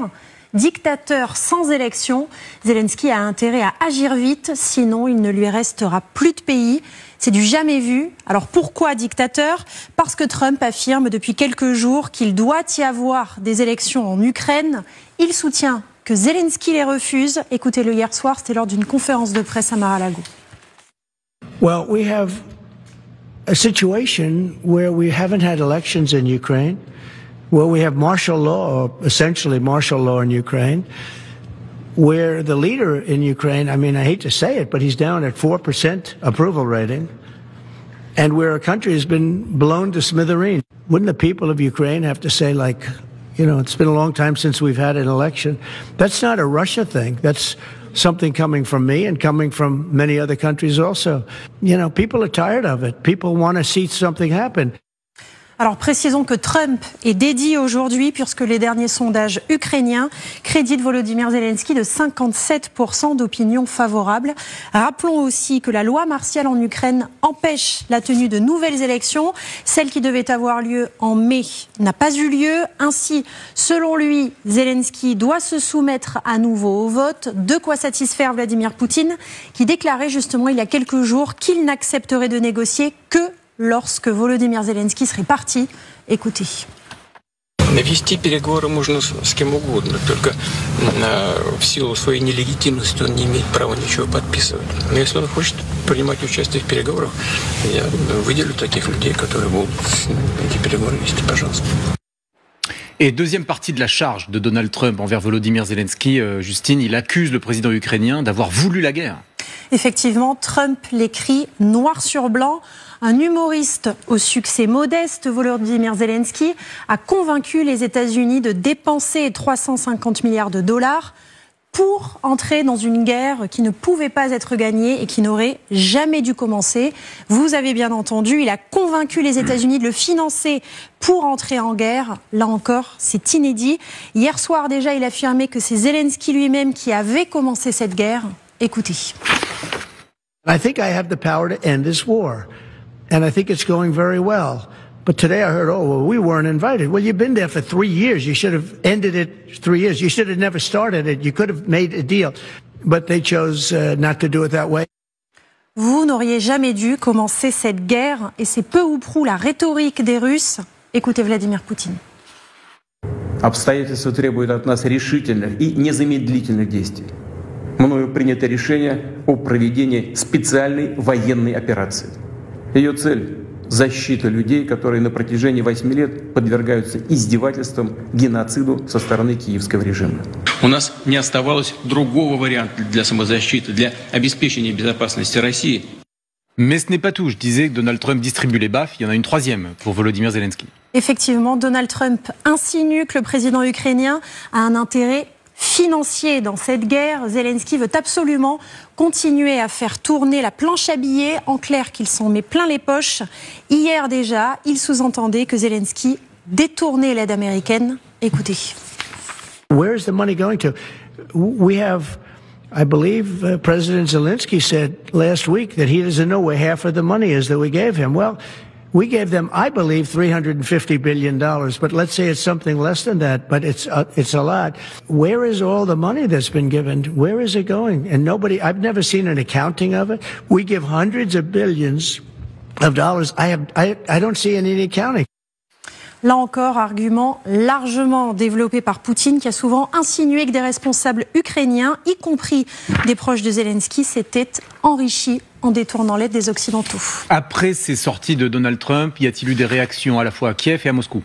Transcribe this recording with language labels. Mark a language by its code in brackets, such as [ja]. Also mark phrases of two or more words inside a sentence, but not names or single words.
[fr] Dictateur sans élection. Zelensky a intérêt à agir vite, sinon il ne lui restera plus de pays. C'est du jamais vu. Alors pourquoi dictateur ? Parce que Trump affirme depuis quelques jours qu'il doit y avoir des élections en Ukraine. Il soutient que Zelensky les refuse. Écoutez-le hier soir, c'était lors d'une conférence de presse à Mar-a-Lago. [en] Well, we have a situation where we haven't had elections in Ukraine, where we have martial law, or essentially martial law in Ukraine, where the leader in Ukraine, I mean, I hate to say it, but he's down at 4% approval rating, and where a country has been blown to smithereens. Wouldn't the people of Ukraine have to say, like, you know, it's been a long time since we've had an election? That's not a Russia thing. That's something coming from me and coming from many other countries also. You know, people are tired of it. People want to see something happen. [fr] Alors précisons que Trump est dédié aujourd'hui, puisque les derniers sondages ukrainiens créditent Volodymyr Zelensky de 57% d'opinion favorable. Rappelons aussi que la loi martiale en Ukraine empêche la tenue de nouvelles élections. Celle qui devait avoir lieu en mai n'a pas eu lieu. Ainsi, selon lui, Zelensky doit se soumettre à nouveau au vote. De quoi satisfaire Vladimir Poutine, qui déclarait justement il y a quelques jours qu'il n'accepterait de négocier que lorsque Volodymyr Zelensky serait parti. Écoutez. [ru] Вести переговоры можно с кем угодно, только в силу своей нелегитимности он не имеет права ничего подписывать. Но если он хочет принимать участие в переговорах, я выделю таких людей, которые будут эти переговоры вести, пожалуйста. [fr] Et deuxième partie de la charge de Donald Trump envers Volodymyr Zelensky, Justine, il accuse le président ukrainien d'avoir voulu la guerre. Effectivement, Trump l'écrit noir sur blanc. Un humoriste au succès modeste, Volodymyr Zelensky, a convaincu les États-Unis de dépenser 350 milliards de dollars pour entrer dans une guerre qui ne pouvait pas être gagnée et qui n'aurait jamais dû commencer. Vous avez bien entendu, il a convaincu les États-Unis de le financer pour entrer en guerre. Là encore, c'est inédit. Hier soir déjà, il affirmait que c'est Zelensky lui-même qui avait commencé cette guerre. Écoutez. [en] I think I have the power to end this war. And I think it's going very well. But today I heard, oh, well, we weren't invited. Well, you've been there for 3 years. You should have ended it 3 years. You should have never started it. You could have made a deal. But they chose not to do it that way. [fr] Vous n'auriez jamais dû commencer cette guerre. Et c'est peu ou prou la rhétorique des Russes. Écoutez Vladimir Poutine. [ru] Обстоятельства требуют от нас решительных и незамедлительных действий. Мною принято решение о проведении специальной военной операции. Ее цель – защита людей, которые на протяжении 8 лет подвергаются издевательствам, геноциду со стороны киевского режима. У нас не оставалось другого варианта для самозащиты, для обеспечения безопасности России. [fr] Mais ce n'est pas tout. Je disais que Donald Trump distribue les baffes. Il y en a une troisième pour Volodymyr Zelensky. Effectivement, Donald Trump insinue que le président ukrainien a un intérêt financier dans cette guerre. Zelensky veut absolument continuer à faire tourner la planche à billets. En clair, qu'il s'en met plein les poches. Hier déjà, il sous-entendait que Zelensky détournait l'aide américaine. Écoutez. [en] Where is the money going to? We have, I believe, President Zelensky said last week that he doesn't know where half of the money is that we gave him. Well, we gave them, I believe, $350 billion, but let's say it's something less than that, but it's a lot. Where is all the money that's been given? Where is it going? And nobody, I've never seen an accounting of it. We give hundreds of billions of dollars. I don't see any accounting. [fr] Là encore, argument largement développé par Poutine, qui a souvent insinué que des responsables ukrainiens, y compris des proches de Zelensky, s'étaient enrichis en détournant l'aide des Occidentaux. Après ces sorties de Donald Trump, y a-t-il eu des réactions à la fois à Kiev et à Moscou?